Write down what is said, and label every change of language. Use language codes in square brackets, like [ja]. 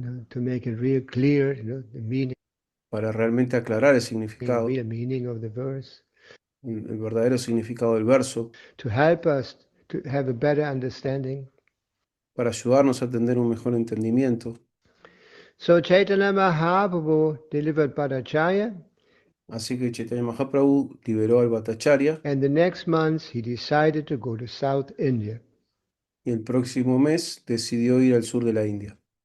[en] To make it real clear, the meaning, [es] para realmente aclarar el significado, [en] real meaning of the verse. [es] el verdadero significado del verso, [en] To help us to have a better understanding. [es] para ayudarnos a tener un mejor entendimiento. [en] So Chaitanya Mahaprabhu delivered Bhattacharya. [es] Así que Chaitanya Mahaprabhu liberó al Bhattacharya. [en] And the next month he decided to go to South India. [es] Y el próximo mes decidió ir al sur de la India.